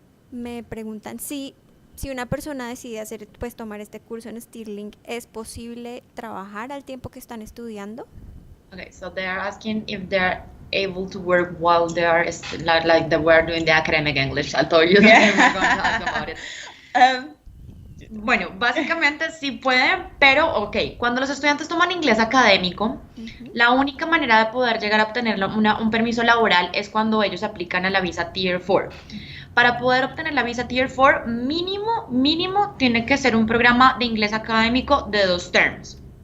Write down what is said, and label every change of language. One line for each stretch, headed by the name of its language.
Spanish: Me preguntan si una persona decide hacer, pues, tomar este curso en Stirling, ¿es posible trabajar al tiempo que están estudiando?
English: Okay, so they are asking if they're able to work while they are like they were doing the academic English. I told you that we were going to ask about it.
Spanish: Bueno, básicamente sí pueden, pero ok, cuando los estudiantes toman inglés académico, la única manera de poder llegar a obtener un permiso laboral es cuando ellos aplican a la visa Tier 4. Para poder obtener la visa Tier 4, mínimo tiene que ser un programa de inglés académico de 2 terms.